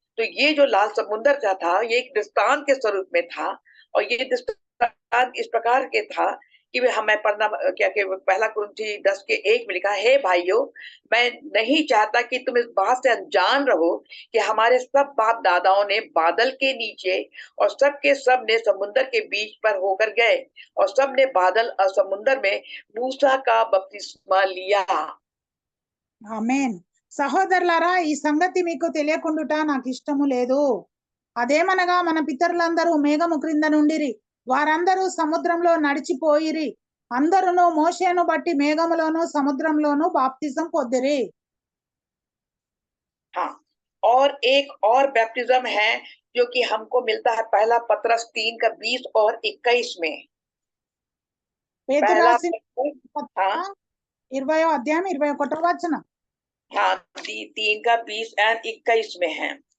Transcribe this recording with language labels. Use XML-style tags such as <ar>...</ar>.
<hi>तो ये जो लाल समुद्र का था, ये एक दृष्टांत के स्वरूप में था, और ये दृष्टांत इस प्रकार के था कि हमें पढ़ना क्या कि पहला कुरिन्थी 10 के 1 में लिखा है, हे भाइयों, मैं नहीं चाहता कि तुम इस बात से अनजान रहो कि हमारे सब बाप दादाओं ने बादल के नीचे और सब के सब ने समुद्र के बीच पर होकर गए, और सब ने बादल और समुद्र में मूसा का बपतिस्मा लिया।</hi> <te>ఆమేన్. సహోదరులారా, ఈ సంగతి మీకు తెలియకుండుట నాకు ఇష్టము లేదు. అదేమనగా మన పితరులందరూ మేఘము క్రింద నుండిరి, వారందరూ సముద్రంలో నడిచిపోయిరి, అందరూ మోషేను బట్టి మేఘములోను సముద్రంలోను బాప్తిజం పొందిరి.</te> <hi>हाँ, और एक और बैप्टिज्म है जो कि हमको मिलता है पहला पत्रस 3 का 20 और 21 में।</hi> <te>పేతురు</te> <hi>पहला</hi> <te>రాసిన</te> <hi>पत्रस, हाँ</hi> <te>20వ అధ్యాయం 21వ వచనం.</te> <hi>हाँ 3 का 20 और 21 में है।</hi>